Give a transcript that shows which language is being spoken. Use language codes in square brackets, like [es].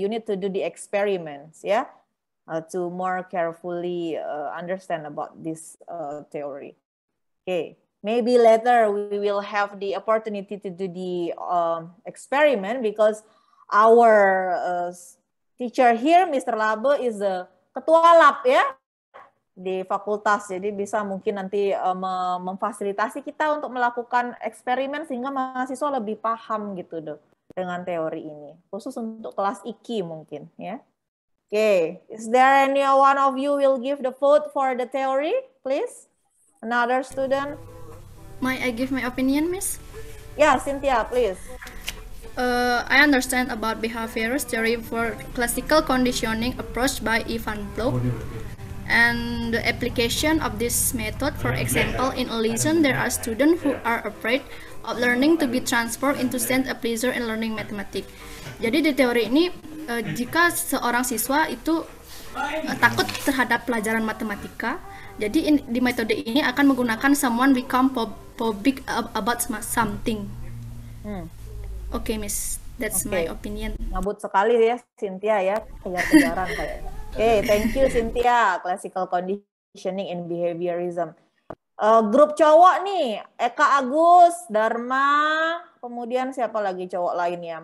[en] You need to do the experiments, yeah, to more carefully understand about this theory. Okay, maybe later we will have the opportunity to do the experiment because our teacher here, Mr. [id] Labe, [en] is the [id] ketua lab ya di fakultas. Jadi bisa mungkin nanti memfasilitasi kita untuk melakukan eksperimen sehingga mahasiswa lebih paham gitu deh dengan teori ini. Khusus untuk kelas IKI mungkin ya. [en] Okay, is there any one of you will give the vote for the theory, please? Another student? May I give my opinion, Miss? Yeah, Cynthia, please. I understand about behaviorist theory for classical conditioning approach by Ivan Bloch. And the application of this method, for example, in a lesson, there are students who are afraid of learning to be transformed into sense of pleasure in learning mathematics. [id] Jadi di teori ini, jika seorang siswa itu takut terhadap pelajaran matematika, jadi di metode ini akan menggunakan [en] someone become phobic about something. Oke, Miss, that's my opinion. [id] Ngabut sekali ya, Cynthia ya, kejar-kejaran kayaknya. [en] Oke, thank you Cynthia, classical conditioning and behaviorism. [id] Grup cowok nih, Eka Agus, Dharma, kemudian siapa lagi cowok lainnya?